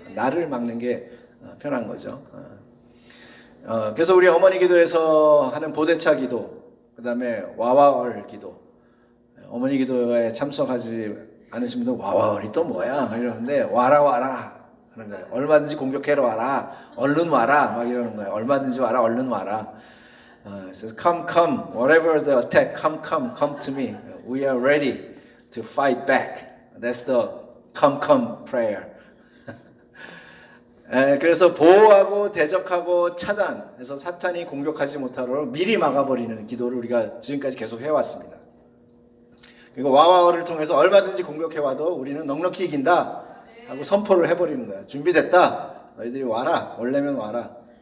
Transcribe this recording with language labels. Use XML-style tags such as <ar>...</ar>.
<ko>나를 막는 게 편한 거죠. 그래서 우리 어머니 기도에서 하는 보대차 기도, 그 다음에 와와얼 기도, 어머니 기도에 참석하지 않으신 분들 와와얼이 또 뭐야? 막 이러는데 와라 하는 거예요. 얼마든지 공격해라 와라, 얼른 와라 막 이러는 거예요. 얼마든지 와라, 얼른 와라.</ko> <en>그래서 come, whatever the attack, come to me. We are ready to fight back. That's the come prayer.</en> <ko>그래서 보호하고 대적하고 차단해서 사탄이 공격하지 못하도록 미리 막아버리는 기도를 우리가 지금까지 계속 해왔습니다. 그리고 와와어를 통해서 얼마든지 공격해와도 우리는 넉넉히 이긴다 하고 선포를 해버리는 거야. 준비됐다. 너희들이 와라. 원래면 와라.</ko>